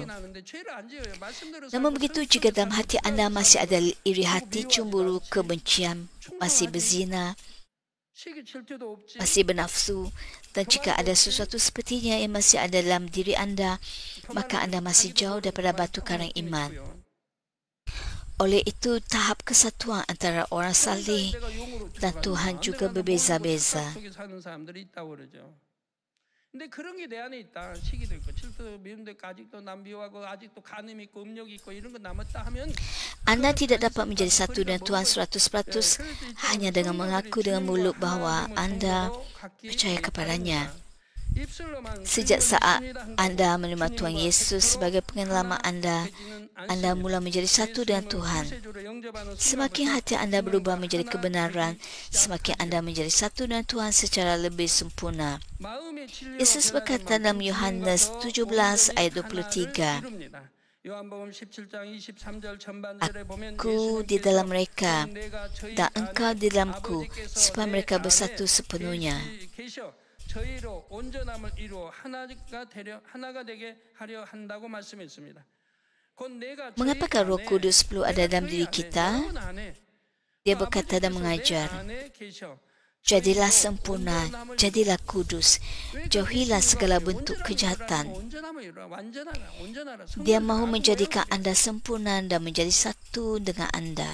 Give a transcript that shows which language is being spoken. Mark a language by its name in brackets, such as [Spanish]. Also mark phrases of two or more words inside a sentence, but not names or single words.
[Malay] Namun begitu, jika dalam hati anda masih ada iri hati, cemburu, kebencian, masih berzina, masih bernafsu, dan jika ada sesuatu sepertinya yang masih ada dalam diri anda, maka anda masih jauh daripada batu karang iman. Oleh itu, tahap kesatuan antara orang saleh dan Tuhan juga berbeza-beza. [Korean] 근데 그런 게 내 안에 있다. 시기도 있고 질투도 미움도 있고 아직도 난 미워하고 아직도 간음이 있고 음욕이 있고 이런 거 남았다 하면 [Malay] Anda tidak dapat menjadi satu dengan Tuhan 100% hanya dengan mengaku dengan mulut bahawa anda percaya kepadanya. Sejak saat anda menerima Tuhan Yesus sebagai penyelamat anda mula menjadi satu dengan Tuhan. Semakin hati anda berubah menjadi kebenaran, semakin anda menjadi satu dengan Tuhan secara lebih sempurna. Yesus berkata dalam Yohanes 17 ayat 23, Aku di dalam mereka dan engkau di dalamku, supaya mereka bersatu sepenuhnya. [Korean] 저희로 온전함을 이루어 하나가 되게 하려 한다고 말씀했습니다. [Malay] Mengapakah Roh Kudus perlu ada dalam diri kita? Dia berkata dan mengajar, jadilah sempurna, jadilah kudus, jauhilah segala bentuk kejahatan. Dia mahu menjadikan anda sempurna dan menjadi satu dengan anda.